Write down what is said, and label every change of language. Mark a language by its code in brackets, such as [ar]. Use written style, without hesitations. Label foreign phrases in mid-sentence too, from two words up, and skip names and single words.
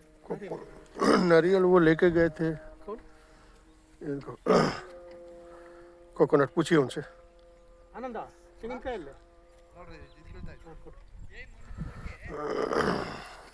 [hi] नारियल वो लेके गए थे कौन? इनको कोकोनट पूछिए उनसे [kn] ಆನಂದ ತೆಂಗಿನಕಾಯಲ್ಲಿ ನೋಡ್ರಿ ಇದು ಬೀಳ್ತಾ ಇದೆ. ಹಾಂ ಕೊಡು